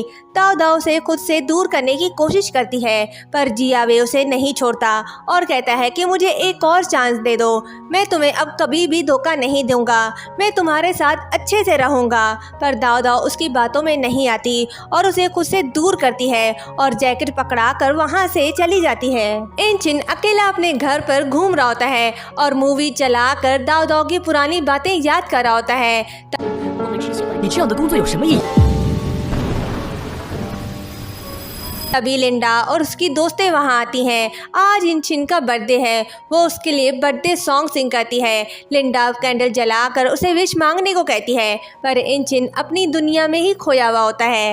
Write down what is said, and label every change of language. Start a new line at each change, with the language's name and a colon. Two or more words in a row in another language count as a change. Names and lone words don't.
Hindi: दाओ दाओ उसे खुद से दूर करने की कोशिश करती है पर जियावे उसे नहीं छोड़ता और कहता है कि मुझे एक और चांस दे दो, मैं तुम्हें अब कभी भी धोखा नहीं दूंगा, मैं तुम्हारे साथ अच्छे से रहूंगा। पर दाओ दाओ उसकी बातों में नहीं आती और उसे खुद से दूर करती है और जैकेट पकड़ा कर वहाँ से चली जाती है। इंचिन अकेला अपने घर पर घूम रहा होता है और मूवी चलाकर दाओ दाओ की पुरानी बातें याद कर रहा होता है।
Chinese: 你这样的工作有什么意义？
Hindi: तभी लिंडा और उसकी दोस्तें वहां आती हैं। आज इंचिन का बर्थडे है, वो उसके लिए
English: birthday song sing
Hindi: करती है। लिंडा कैंडल जलाकर उसे विश मांगने को कहती है, पर इंचिन अपनी दुनिया में ही खोया हुआ होता है।